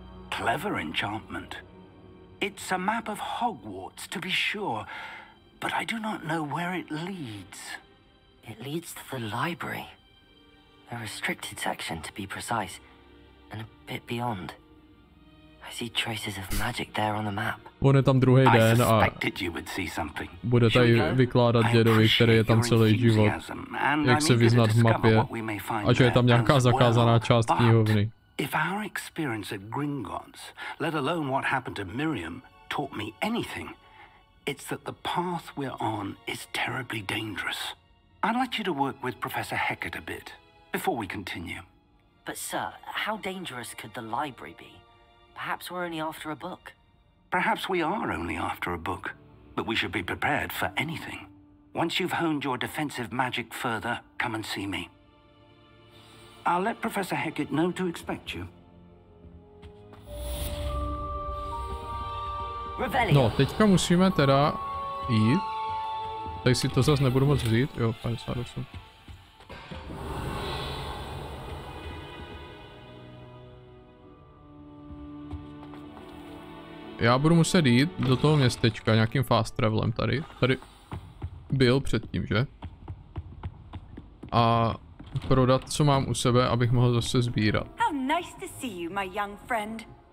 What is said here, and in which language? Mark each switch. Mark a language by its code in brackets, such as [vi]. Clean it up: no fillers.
[en] Clever enchantment. It's a map of Hogwarts, to be sure, but I do not know where it leads. It leads to the library. A restricted section, to be precise, and a bit beyond. I see traces of magic there on the map. [cs] On je tam druhý den a bude tady vykládat dědovi, který je tam celý život, jak se vyznat v mapě a že je tam nějaká zakázaná část knihovny. If our experience at Gringotts, let alone what happened to Miriam, taught me anything, it's that the path we're on is terribly dangerous. I'd like you to work with Professor Hecat a bit before we continue. But sir, how dangerous could the library be? Perhaps we're only after a book. Perhaps we are only after a book, but we should be prepared for anything. Once you've honed your defensive magic further, come and see me. I'll let Professor Hecat know to expect you. No, teďka musíme teda jít. Tady si to zase nebudu moc vzít. Jo, 58. Já budu muset jít do toho městečka nějakým fast travelem tady. Tady byl předtím, že? A prodat, co mám u sebe, abych mohl zase sbírat. [en] How nice to see you, my young friend.